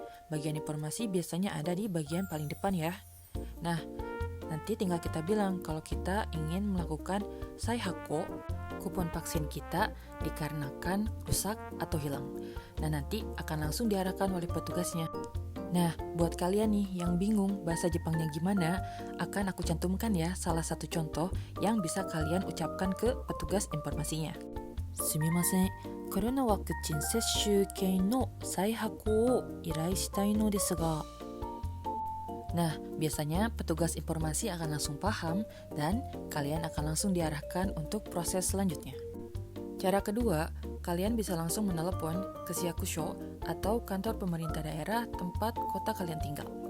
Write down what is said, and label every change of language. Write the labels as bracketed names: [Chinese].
[Indonesian] Bagian informasi biasanya ada di bagian paling depan ya. Nah, nanti tinggal kita bilang kalau kita ingin melakukan saihakko, kupon vaksin kita dikarenakan rusak atau hilang. Nah, nanti akan langsung diarahkan oleh petugasnya. Nah, buat kalian nih yang bingung bahasa Jepangnya gimana, akan aku cantumkan ya salah satu contoh yang bisa kalian ucapkan ke petugas informasinya. [Japanese] すみません。コロナワクチン接種券の再発行を依頼したいのですが。 [Indonesian] Nah, biasanya petugas informasi akan langsung paham dan kalian akan langsung diarahkan untuk proses selanjutnya. Cara kedua, kalian bisa langsung menelepon ke Syakusho atau kantor pemerintah daerah tempat kota kalian tinggal.